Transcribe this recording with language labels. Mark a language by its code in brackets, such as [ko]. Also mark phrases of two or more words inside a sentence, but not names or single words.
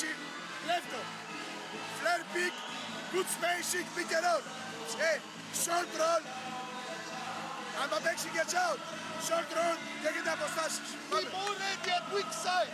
[el] Λεύτο. [en] Flare pick. Good spacing. Pick and roll. Short roll. [el] Αν θα παίξει [en] gets out. Short roll. [el] Και έχετε αποστάσεις. [en] Be more ready at weak side.